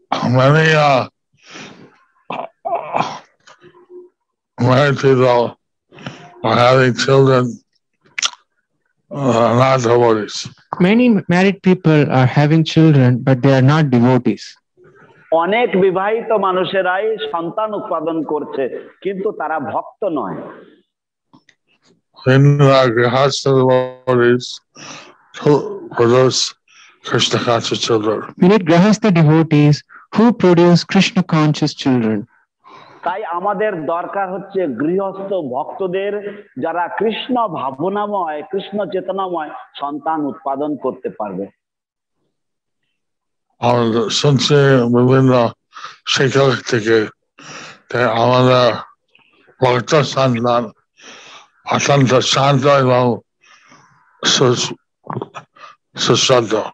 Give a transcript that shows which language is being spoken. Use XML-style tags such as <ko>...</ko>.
<en>Many married people are having children, not devotees. Many married people are having children, but they are not devotees.</en> <bn>অনেক বিবাহিত মানুষেরাই সন্তান উৎপাদন করছে, কিন্তু তারা ভক্ত নয়।</bn> <en>In Grihastha devotees to produce Krishna conscious children. We need Grihastha devotees who produce Krishna conscious children.</en> <bn>তাই আমাদের দরকার হচ্ছে গৃহস্থ ভক্তদের, যারা কৃষ্ণ ভাবনাময়, কৃষ্ণ চেতনাময় সন্তান উৎপাদন করতে পারবে। শুনছি বিভিন্ন শিক্ষক থেকে আমাদের ভক্ত সন্তান অত্যন্ত শান্ত এবং সুশ্রাদ্ধ।</bn>